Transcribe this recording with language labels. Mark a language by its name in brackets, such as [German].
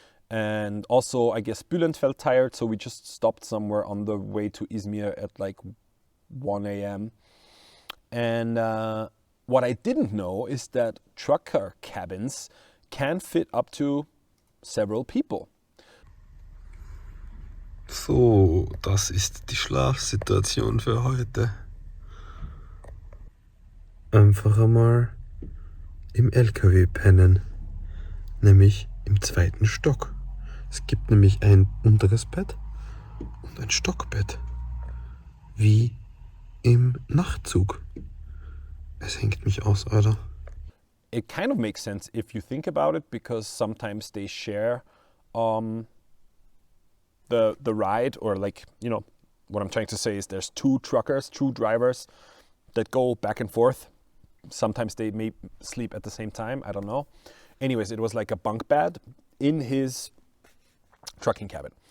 [English] And also I guess Bülent felt tired, so we just stopped somewhere on the way to Izmir at like 1 a.m. And what I didn't know is that trucker cabins can fit up to several people. [German] So, das ist die Schlafsituation für heute. Einfach einmal im LKW pennen, nämlich im 2. Stock. Es gibt nämlich ein unteres Bett und ein Stockbett, wie im Nachtzug. Es hängt mich aus, Alter. [English] It kind of makes sense if you think about it, because sometimes they share the ride, or like, you know, what I'm trying to say is there's two drivers that go back and forth. Sometimes they may sleep at the same time, I don't know. Anyways, it was like a bunk bed in his trucking cabin.